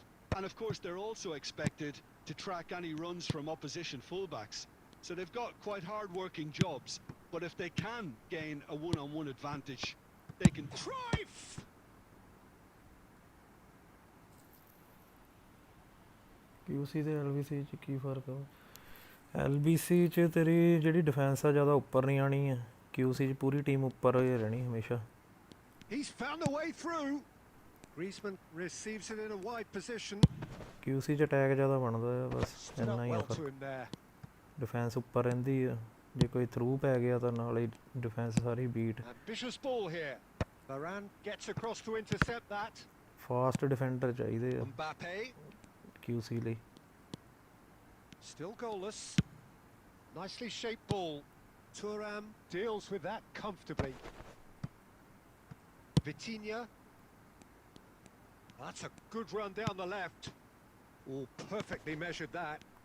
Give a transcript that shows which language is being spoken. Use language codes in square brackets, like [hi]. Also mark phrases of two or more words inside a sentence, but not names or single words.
[en] And of course they're also expected to track any runs from opposition fullbacks. So they've got quite hard-working jobs. But if they can gain a one-on-one advantage, they can... Cruyff! [pa] QC ਤੇ LBC 'ਚ ਕੀ ਫਰਕ ਆ LBC 'ਚ ਤੇਰੀ ਜਿਹੜੀ ਡਿਫੈਂਸ ਆ ਜ਼ਿਆਦਾ ਉੱਪਰ ਨਹੀਂ ਆਣੀ ਹੈ QC 'ਚ ਪੂਰੀ ਟੀਮ ਉੱਪਰ ਹੀ ਰਹਿਣੀ ਹਮੇਸ਼ਾ [en] He's found a way through. Griezmann receives it in a wide position. [pa] QC 'ਚ ਅਟੈਕ ਜ਼ਿਆਦਾ ਬਣਦਾ ਹੈ ਬਸ [en] Stood [pa] ਇੰਨਾ [en] up [pa] ਹੀ ਆ [en] well to [pa] ਫਰਕ [en] him there. [pa] ਡਿਫੈਂਸ ਉੱਪਰ ਰਹਿੰਦੀ ਆ ਜੇ ਕੋਈ ਥਰੂ ਪੈ ਗਿਆ ਤਾਂ ਨਾਲ ਹੀ ਡਿਫੈਂਸ ਸਾਰੀ ਬੀਟ [en] Ambitious ball here. Varane gets across to intercept that. fast defender [pa] ਚਾਹੀਦੇ ਆ [en] Mbappe [pa] QC ਲਈ [en] still goalless. Nicely shaped ball. Thuram deals with that comfortably. Vitinha. That's a good run down the left. Oh, perfectly measured that.